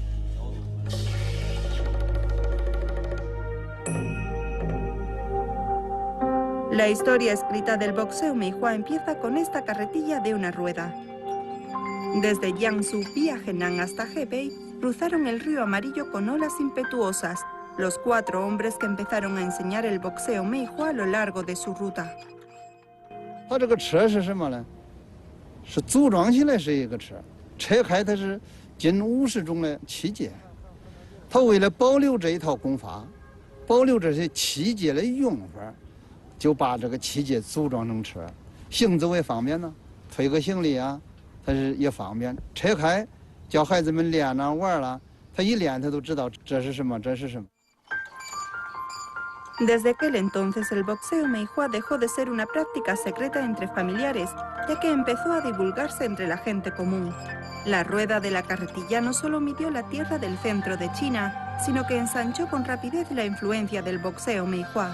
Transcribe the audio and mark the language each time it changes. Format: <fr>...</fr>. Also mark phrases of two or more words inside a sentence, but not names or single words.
<es>La historia escrita del boxeo Meihua empieza con esta carretilla de una rueda. Desde Jiangsu vía Henan hasta Hebei, cruzaron el río Amarillo con olas impetuosas, los 4 hombres que empezaron a enseñar el boxeo Meihua a lo largo de su ruta.</es> <zh>它这个车是什么呢？是组装起来是一个车，拆开它是近50种的器械。它为了保留这一套功法，保留这些器械的用法。就把这个器械组装成车，行走也方便呢，推个行李啊，它是也方便。拆开，叫孩子们练啊玩啦，他一练他都知道这是什么，这是什么。</zh> <es>Desde aquel entonces el boxeo meihua dejó de ser una práctica secreta entre familiares, ya que empezó a divulgarse entre la gente común. La rueda de la carretilla no solo midió la tierra del centro de China, sino que ensanchó con rapidez la influencia del boxeo meihua.</es>